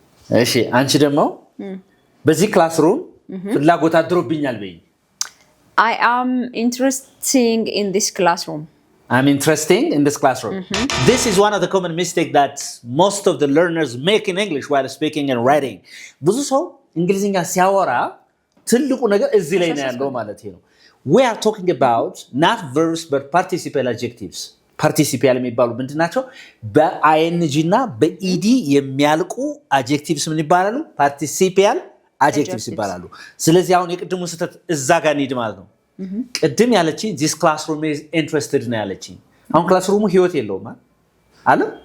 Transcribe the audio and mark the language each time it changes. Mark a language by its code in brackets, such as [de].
[am] እሺ አንቺ ደግሞ በዚህ ክላስሩም ፍላጎት አድሮብኛል በይ። [en] I am interested in this classroom. I'm interested in this classroom. This is one of the common mistakes that most of the learners make in English while speaking and writing. [am] ብዙ ሰው እንግሊዝኛ ሲያወራ ትልቁ ነገር እዚህ ላይ ነው ያለው ማለት ነው። [en] We are talking about not verbs but participial adjectives. [am] Participial የሚባሉ ምንድናቸው? በing እና በed የሚያልቁ adjectives ምን ይባላሉ? Participial adjectives ይባላሉ። ስለዚህ አሁን የቅድሙ ስህተት እዛ ጋር እንሂድ ማለት ነው። ቅድም ያለችኝ [en] this classroom is interested [am] ነው ያለችኝ። አሁን ክላስሩሙ ህይወት የለውም አለ?